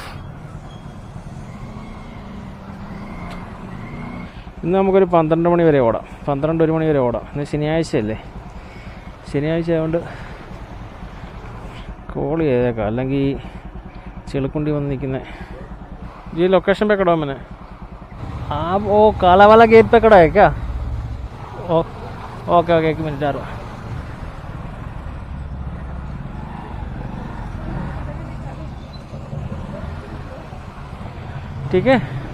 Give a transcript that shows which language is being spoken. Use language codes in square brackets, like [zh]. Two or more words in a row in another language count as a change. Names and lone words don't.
[ml] ഇന്ന് നമുക്കൊരു 12 മണി വരെ ഓടാം. 1 മണി വരെ ഓടാം. ഇന്ന് ശനിയാഴ്ചയല്ലേ. ശനിയാഴ്ച ആയതുകൊണ്ട് കോൾ ചെയ്തേക്കാം, അല്ലെങ്കിൽ ചെളുക്കുണ്ടി വന്ന് നിൽക്കുന്നത്. [hi] जी लोकेशन पे खड़ा हूँ मैंने. आप वो काला वाला गेट पे खड़ा है क्या? ओके 1 मिनट आ रहा. ठीक है.